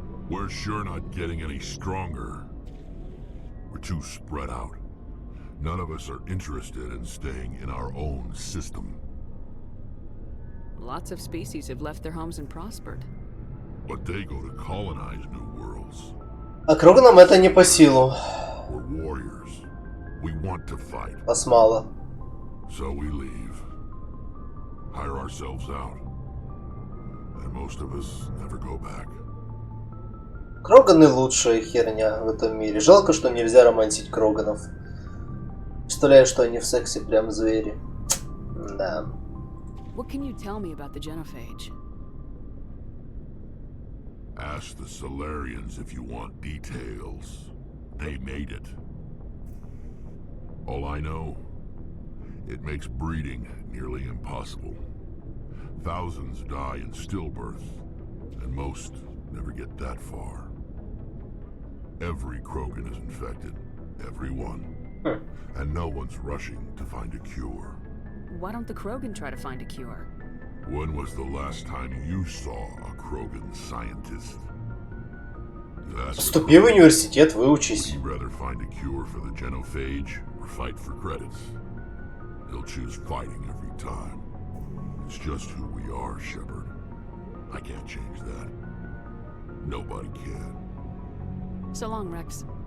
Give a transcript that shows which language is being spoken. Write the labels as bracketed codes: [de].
[en] We're sure not getting any stronger. We're too spread out. None of us are interested in staying in our own system. Lots of species have left their homes and prospered. But they go to colonize new worlds. [ru] А Кроганам это не по силу. [en] We're warriors. We want to fight. [ru] Вас мало. [en] So we leave. Hire ourselves out. And most of us never go back. [ru] Кроганы лучшая херня в этом мире. Жалко, что нельзя романтить Кроганов. Представляю, что они в сексе прям звери. Да. [en] What can you tell me about the genophage? Ask the Solarians if you want details. They made it. All I know, it makes breeding nearly impossible. Thousands die in stillbirth, and most never get that far. Every Krogan is infected. Every one. And no one's rushing to find a cure. Why don't the Krogan try to find a cure? When was the last time you saw a Krogan scientist? [ru] Поступи в университет, выучись. [en] Would you rather find a cure for the genophage or fight for credits? He'll choose fighting every time. It's just who we are, Shepard. I can't change that. Nobody can. So long, Rex.